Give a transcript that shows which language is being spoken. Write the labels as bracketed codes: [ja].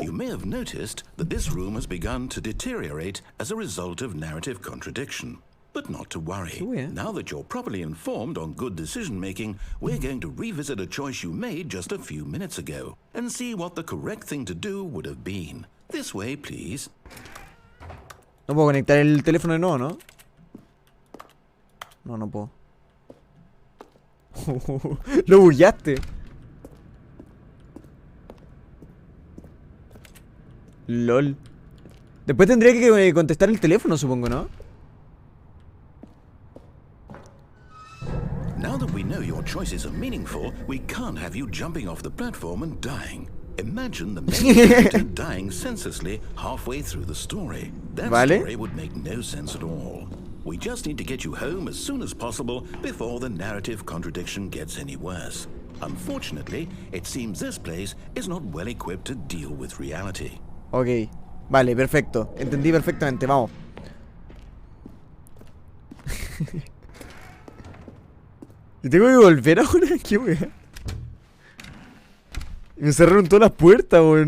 [en] You may have noticed that this room has begun to deteriorate as a result of narrative contradiction. But not to worry. Oh, yeah. Now that you're properly informed on good decision-making, we're going to revisit a choice you made just a few minutes ago and see what the correct thing to do would have been. This way, please. [es] No puedo conectar el teléfono de nuevo, ¿no? No, no puedo. Lo bugueaste. LOL. Después tendría que contestar el teléfono, supongo, ¿no? [en] Now that we know your choices are meaningful, we can't have you jumping off the platform and dying. Imagine the main character dying senselessly halfway through the story. That [es] Vale. [en] story would make no sense at all. We just need to get you home as soon as possible before the narrative contradiction gets any worse. Unfortunately, it seems this place is not well equipped to deal with reality. [es] Ok. Vale, perfecto. Entendí perfectamente, vamos. ¿Y tengo que volver ahora? ¿Qué wea? Me cerraron todas las puertas, weón.